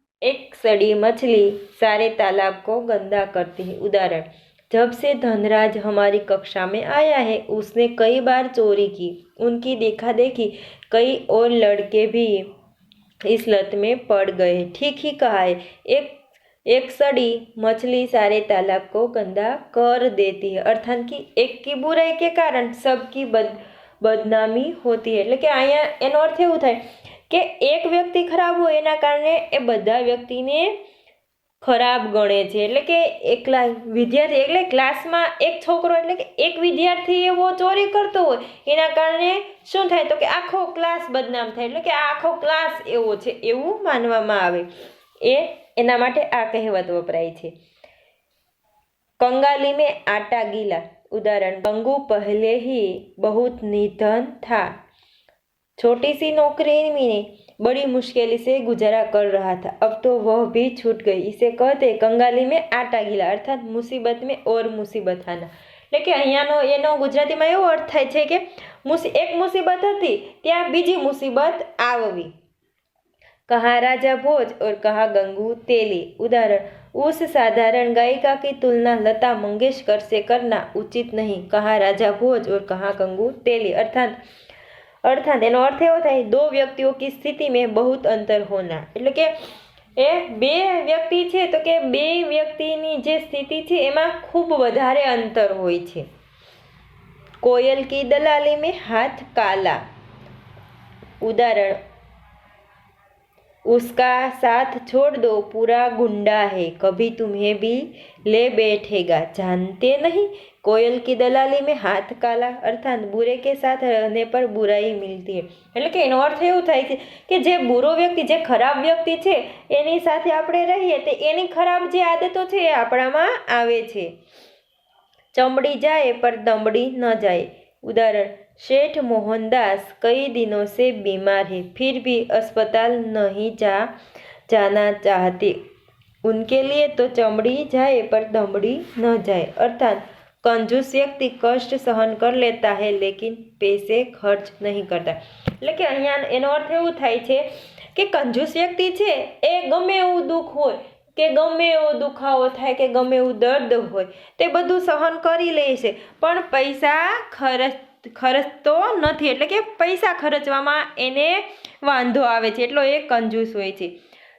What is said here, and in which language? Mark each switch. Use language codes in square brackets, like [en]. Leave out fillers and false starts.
[hi] एक सड़ी मछली सारे तालाब को गंदा करती है। उदाहरण, जब से धनराज हमारी कक्षा में आया है उसने कई बार चोरी की। उनकी देखा देखी कई और लड़के भी इस लत में पड़ गए। ठीक ही कहा है, एक एक सड़ी मछली सारे तालाब को गंदा कर देती है अर्थात कि एक की बुराई के कारण सबकी બદનામી હોતી [gu] એટલે કે અહીંયા એનો અર્થ એવું થાય કે એક વ્યક્તિ ખરાબ હોય એના કારણે એ બધા વ્યક્તિને ખરાબ ગણે છે એટલે કે એકલા વિદ્યાર્થી એટલે ક્લાસમાં એક છોકરો એટલે કે એક વિદ્યાર્થી એવો ચોરી કરતો હોય એના કારણે શું થાય તો કે આખો ક્લાસ બદનામ થાય એટલે કે આ આખો ક્લાસ એવો છે એવું માનવામાં આવે એના માટે આ કહેવત વપરાય છે। [hi] कंगाली में आटा गीला उदाहरण गंगू पहले ही बहुत निधन था। छोटी सी नौकरी में बड़ी मुश्किल से गुजारा कर रहा था, अब तो वह भी छूट गई। इसे कहते कंगाली में आटा गीला अर्थात मुसीबत में और मुसीबत आना। [gu] એટલે કે અહીંયાનો એનો ગુજરાતીમાં એવો અર્થ થાય છે કે એક મુસીબત હતી ત્યાં બીજી મુસીબત આવવી। [hi] कहाँ राजा भोज और कहाँ गंगू तेली उदाहरण उस साधारण गायिका की तुलना लता मंगेशकर से करना उचित नहीं। कहाँ राजा भोज और कहाँ गंगू तेली अर्थात [gu] एनो अर्थ एवो थाय [hi] दो व्यक्तियों की स्थिति में बहुत अंतर होना [gu] એટલે કે એ બે વ્યક્તિ છે તો કે બે વ્યક્તિની જે સ્થિતિ છે એમાં ખૂબ વધારે અંતર હોય છે। [hi] कोयल की दलाली में हाथ काला उदाहरण उसका साथ छोड़ दो पूरा गुंडा है, कभी तुम्हें भी ले बैठेगा, जानते नहीं। कोयल की दलाली में हाथ काला अर्थात बुरे के साथ रहने पर बुराई मिलती है [gu] એટલે કે એનો અર્થ એવું થાય છે કે જે બુરો વ્યક્તિ જે ખરાબ વ્યક્તિ છે એની સાથે આપણે રહીએ તો એની ખરાબ જે આદતો છે એ આપણામાં આવે છે। [hi] चमड़ी जाए पर दमड़ी न जाए उदाहरण सेठ मोहनदास कई दिनों से बीमार है, फिर भी अस्पताल नहीं जाना चाहते, उनके लिए तो चमड़ी जाए पर दमड़ी न जाए अर्थात कंजूस व्यक्ति कष्ट सहन कर लेता है लेकिन पैसे खर्च नहीं करता। [gu] એટલે કે અહીંયા એનો અર્થ એવું થાય છે કે કંજૂસ વ્યક્તિ છે એ ગમે એવું દુઃખ હોય કે ગમે એવો દુખાવો થાય કે ગમે એવું દર્દ હોય તે બધું સહન કરી લે છે પણ પૈસા ખર્ચતો નથી એટલે કે પૈસા ખર્ચવામાં એને વાંધો આવે છે એટલો એ કંજૂસ હોય છે।